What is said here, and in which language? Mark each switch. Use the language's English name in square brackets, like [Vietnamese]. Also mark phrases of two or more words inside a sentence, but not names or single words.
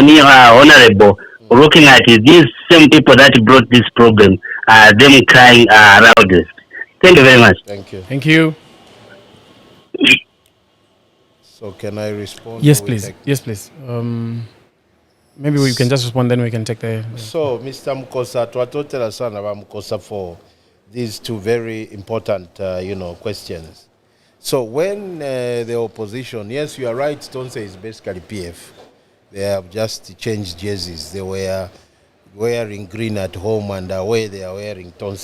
[English] Honorable, looking at these same people that brought this problem, them crying around this? Thank you very much. Thank you. Thank you. So can I respond? Yes, please. Yes, please. Maybe we can just respond, then we can take the... So, Mr. Mukosa, [Bemba] twatotera sana ba Mukosa [English] for these two very important, questions. So when the opposition, yes, you are right, Tonse is basically PF. They have just changed jerseys. They were wearing green at home and away they are wearing Tonse.